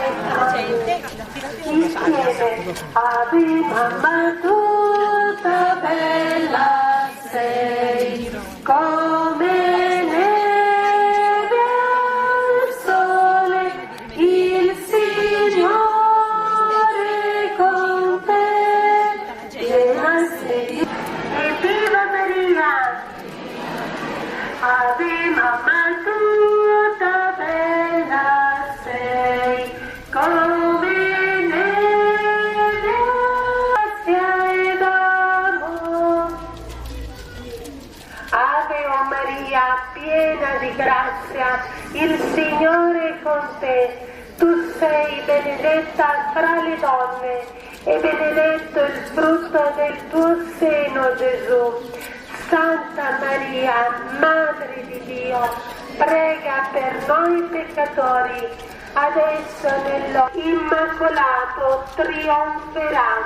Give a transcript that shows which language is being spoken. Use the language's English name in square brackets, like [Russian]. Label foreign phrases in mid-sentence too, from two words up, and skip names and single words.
[Italian] Insieme, Ave Mamma tutta bella sei, come neve al sole, il Signore con te, piena sei. E viva Maria! Ave Mamma tutta bella sei, come neve, grazia ed amor. Ave o Maria, Maria, piena di grazia, il Signore è con te. Tu sei benedetta fra le donne e benedetto il frutto del tuo seno, Gesù. Santa Maria, Madre di Dio, prega per noi peccatori, adesso e nell'ora Immacolato trionferà.